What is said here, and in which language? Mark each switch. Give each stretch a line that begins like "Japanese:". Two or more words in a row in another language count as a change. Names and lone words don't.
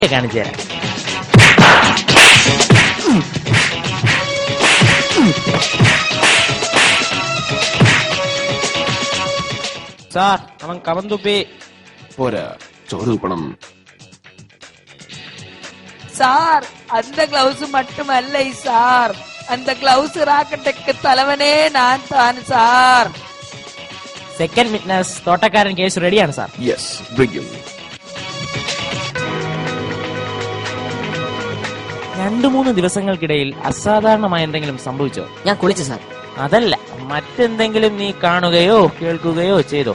Malayalam: കാണിച്ചു തരാം. സാർ അവൻ കവൻ തുപ്പി. പോരാ, ചോറ് തുപ്പണം.
Tamil: சார் அந்த கிளவுஸ் மட்டுமல்ல சார், அந்த
English: gloves racket
Tamil: தலைவனே நான் தான் സാർ.
English: second witness
Malayalam: തോട്ടക്കാരൻ
English: case ready
Malayalam: സാർ.
English: Yes, bring him.
Malayalam: 2-3 ദിവസങ്ങൾക്കിടയിൽ അസാധാരണമായ എന്തെങ്കിലും സംഭവിച്ചോ? ഞാൻ കുളിച്ചു സാർ. അതല്ല, മറ്റെന്തെങ്കിലും നീ കാണുകയോ കേൾക്കുകയോ ചെയ്തോ?